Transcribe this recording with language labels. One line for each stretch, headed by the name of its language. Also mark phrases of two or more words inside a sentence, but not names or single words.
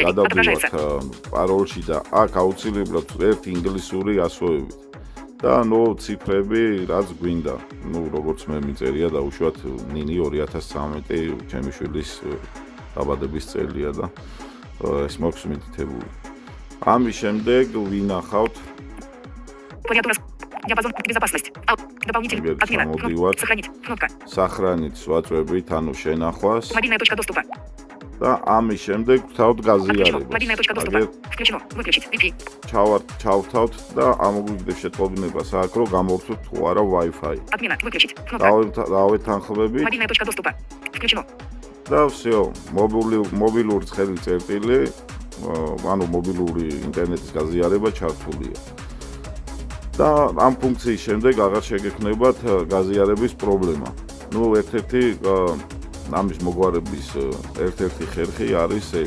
Georgian: გადავდივართ პაროლში და აქ აუცილებლად ერთი ინგლისური ასოებით. და ნუ ციფრები რაც გვინდა. ნუ როგორც მე მიწერია და უშუალოდ ნინი 2013 ჩემი შვილის დაბადების წელია და ეს მოქვს მითითებული. ამის შემდეგ ვინახავთ
Russian: диапазон безопасность. Дополнительный. Отмена. Сохранить. Кнопка.
Georgian: Сохранить ვაწვევით, ანუ შენახვას.
Russian: Мобильная точка доступа.
Georgian: და ამის შემდეგ ვთავთ გაზიარებას.
Russian: Мобильная точка доступа. Включено. Выключить. VPN.
Georgian: ჩავთავთ და ამოგვიგდებს შეტყობინებას აქ რომ გამოვხსნათ თუ არა Wi-Fi.
Russian: Отмена. Выключить. Кнопка.
Georgian: დავეთანხმებით.
Russian: Мобильная точка доступа. Включено.
Georgian: და всё, მობილური ცხელი წერტილი, ანუ მობილური ინტერნეტის გაზიარება ჩართულია. და ამ ფუნქციის შემდეგ აღარ შეგექმნებათ გაზიარების პრობლემა. ნუ ერთ-ერთი ამის მოგვარების ერთ-ერთი ხერხი არის ეს.